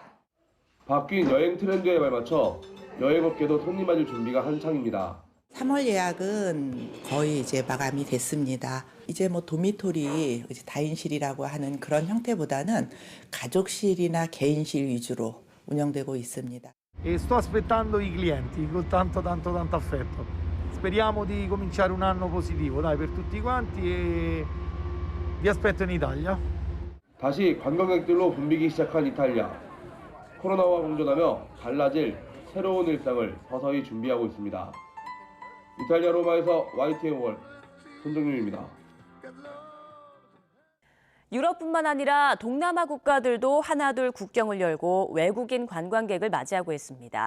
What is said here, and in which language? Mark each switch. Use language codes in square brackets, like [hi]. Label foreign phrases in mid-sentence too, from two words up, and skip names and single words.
[ko] 바뀐 여행 트렌드에 발맞춰 여행업계도 손님 맞을 준비가 한창입니다. 3월 예약은 거의 이제 마감이 됐습니다. 이제 뭐 도미토리, 이제 다인실이라고 하는 그런 형태보다는 가족실이나 개인실 위주로 운영되고 있습니다. [it] E sto aspettando i clienti con tanto affetto. Speriamo di cominciare un anno positivo, dai, per tutti quanti e vi aspetto in Italia. [ko] 다시 관광객들로 붐비기 시작한 이탈리아. 코로나와 공존하며 달라질 새로운 일상을 서서히 준비하고 있습니다. 이탈리아 로마에서 YTN 월 손정윤입니다. 유럽뿐만 아니라 동남아 국가들도 하나둘 국경을 열고 외국인 관광객을 맞이하고 있습니다.